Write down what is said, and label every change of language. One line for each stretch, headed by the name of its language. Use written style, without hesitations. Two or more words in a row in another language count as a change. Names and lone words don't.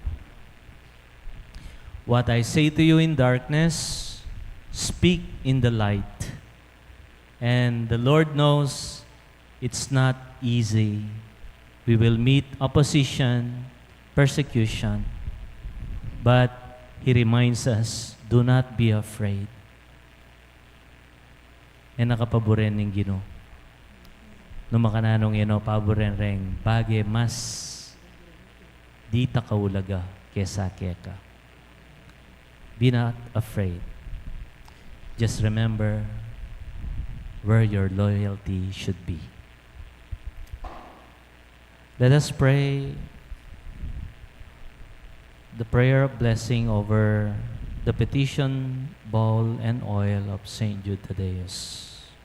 English: What I say to you in darkness, speak in the light. And the Lord knows it's not easy. We will meet opposition, persecution. But He reminds us, do not be afraid.
Pampanga: E nakapaboren ng Ginoo. No makananong ino paboren reng bage mas di ta kaulaga kesa keka.
English: Be not afraid. Just remember where your loyalty should be. Let us pray the prayer of blessing over the petition bowl and oil of Saint Jude Thaddeus.